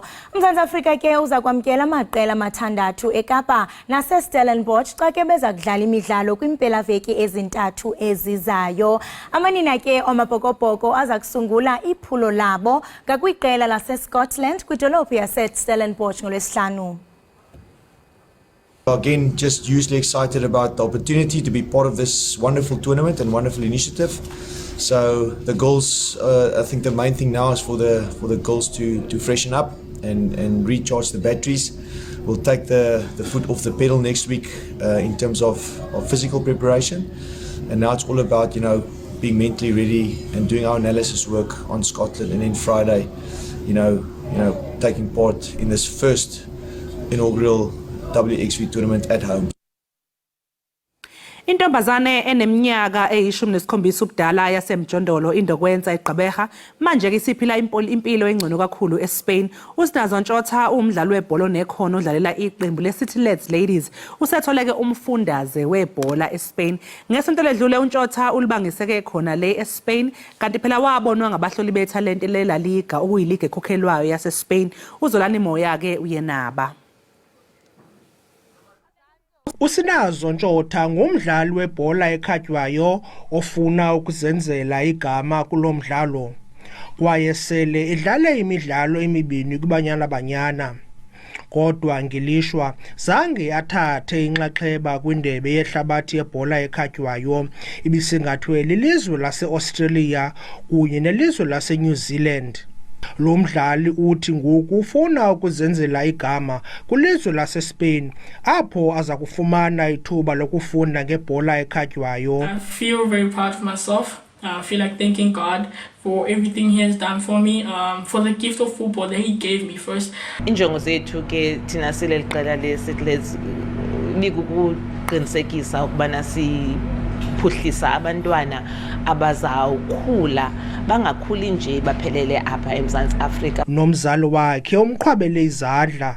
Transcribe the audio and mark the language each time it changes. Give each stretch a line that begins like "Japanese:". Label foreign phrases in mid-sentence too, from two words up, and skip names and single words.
Xhosa: uMzantsi Afrika ke uza kwamkela amaqela amathandathu eKapa naseStellenbosch xa ke beza kudlala imidlalo kwimpelaveki ezintathu ezizayo. Amanina ke omabhokobhoko aza kusungula iphulo labo ngakwiqela laseScotland kwidolophu yaseStellenbosch ngolwesihlanu.
English: Again, just hugely excited about the opportunity to be part of this wonderful tournament and wonderful initiative. So the girls, I think the main thing now is for the girls to freshen up and recharge the batteries. We'll take the foot off the pedal next week in terms of physical preparation. And now it's all about, you know, being mentally ready and doing our analysis work on Scotland, and then Friday, taking part in this first inaugural WXV tournament at home.
Zulu: Intombazane eneminyaka eyi-17 ubudala yasemjondolo indokwenza eGqeberha manje ke isiphila impilo engcono kakhulu eSpain. Usinazo Ntshotha umdlali webhola nekhono odlalela iqembu leCity Lads Ladies usetholeke umfundaze webhola eSpain. Ngesonto ledlule uNtshotha ulibangiseke khona le eSpain kanti phela wabonwa ngabahloli bethalente leLa Liga okuyiliga ekhokhelwayo yaseSpain.
Xhosa: Uzolani moya ke uyenaba. Usinazo Ntshotha ngumdlali webhola ekhatywayo ofuna ukuzenzela igama kulomdlalo kwaye sele edlale imidlalo emibini kuBanyana Banyana. Kodwa ngilishwa zange athathe inxaxheba kwindebe yehlabathi yebhola ekhatywayo ibisingathwe lilizwe laseAustralia kunye nelizwe laseNew Zealand. Lo mdlali uthi ngoku ufuna ukuzenzela igama kwilizwe laseSpain apho aza kufumana ithuba lokufunda ngebhola ekhatywayo.
English: I feel very proud of myself. I feel like thanking God for everything he has done for me, for the gift of football that he gave me first.
Xhosa: Injongo zethu ke thina sile liqela leCity Lads likuqinisekisa ukubana phuhlisa abantwana abazawukhula bangakhuli nje baphelele apha eMzantsi Afrika. Nomzali wakhe umqhwabele izandla.